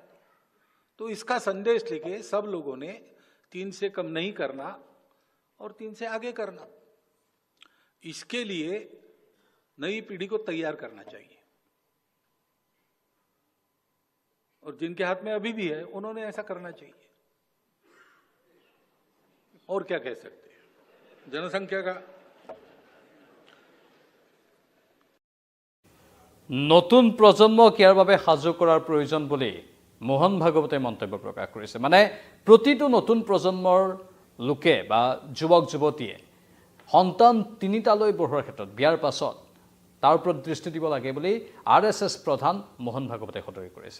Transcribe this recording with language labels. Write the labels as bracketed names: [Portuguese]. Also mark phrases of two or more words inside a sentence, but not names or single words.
[Hindi] तो इसका संदेश लेके सब लोगों ने 3 से कम नहीं करना और 3 से आगे करना, इसके लिए नई पीढ़ी को तैयार करना चाहिए। और जिनके हाथ में अभी भी है, उन्होंने ऐसा करना चाहिए। और क्या कह सकते हैं, जनसंख्या का [Assamese] নতুন প্ৰজন্মক ইয়াৰ বাবে সাজু কৰাৰ প্ৰয়োজন বুলি মোহন ভাগৱতে মন্তব্য প্ৰকাশ কৰিছে। মানে প্ৰতিটো নতুন প্ৰজন্মৰ লোকে বা যুৱক যুৱতীয়ে সন্তান তিনিটালৈ বঢ়োৱাৰ ক্ষেত্ৰত বিয়াৰ পাছত তাৰ ওপৰত দৃষ্টি দিব লাগে বুলি আৰএছএছ প্ৰধান মোহন ভাগৱতে সদৰি কৰিছে।